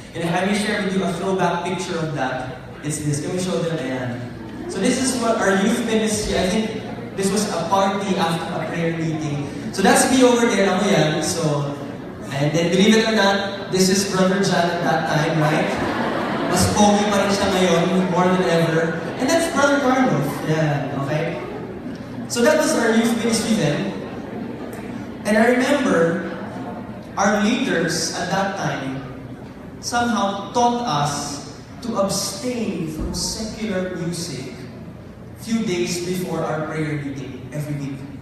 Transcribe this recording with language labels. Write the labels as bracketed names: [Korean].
[English] And if I may share with you a throwback picture of that, it's this. Can we show them? Ayan. So this is what our youth ministry, I think this was a party after a prayer meeting. So that's me over there, [Filipino] ako yan. [English] So, and then believe it or not, this is Brother John at that time, right? [Filipino] Mas pogi pa rin siya ngayon, [English] more than ever. And that's Brother Carlos. Yeah, okay? So that was our youth ministry then. And I remember our leaders at that time somehow taught us to abstain from secular music few days before our prayer meeting every week.